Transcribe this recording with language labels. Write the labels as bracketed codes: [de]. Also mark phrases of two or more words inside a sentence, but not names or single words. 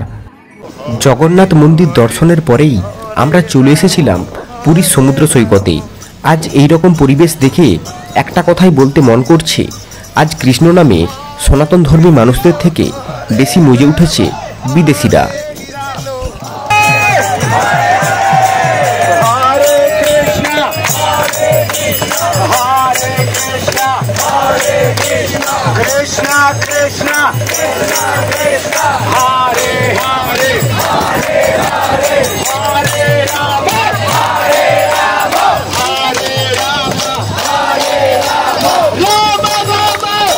[bn] জগন্নাথ মন্দির দর্শনের পরেই আমরা চলে এসেছিলাম পুরীর সমুদ্র সৈকতে। আজ এই রকম পরিবেশ দেখে একটা কথাই বলতে মন করছে, আজ কৃষ্ণ নামে সনাতন ধর্মী মানুষদের থেকে বেশি মজে উঠেছে বিদেশিরা। Krishna Krishna Krishna Hare Hare Hare Hare Hare Rama Hare Rama Hare Rama Hare Rama Rama Rama